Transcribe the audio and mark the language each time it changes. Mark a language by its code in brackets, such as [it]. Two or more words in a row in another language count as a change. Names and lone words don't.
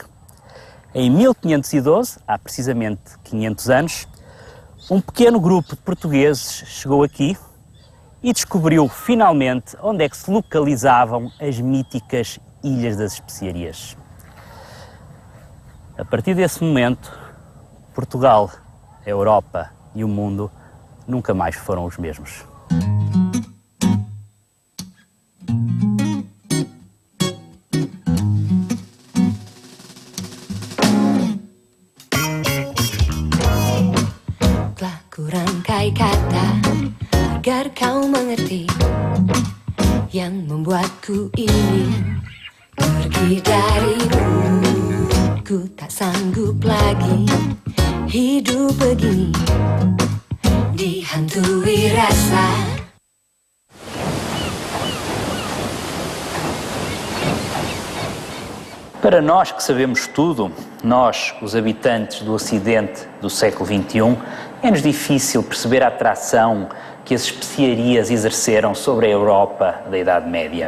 [pt] Em 1512, há precisamente 500 anos, um pequeno grupo de portugueses chegou aqui e descobriu finalmente onde é que se localizavam as míticas Ilhas das Especiarias. A partir desse momento, Portugal, a Europa e o mundo nunca mais foram os mesmos. [id] Rangkai kata agar kau mengerti yang membuatku ingin pergi darimu. Ku tak sanggup lagi hidup begini dihantui rasa. [pt] Para nós que sabemos tudo, nós, os habitantes do Ocidente do século XXI, é-nos difícil perceber a atração que as especiarias exerceram sobre a Europa da Idade Média.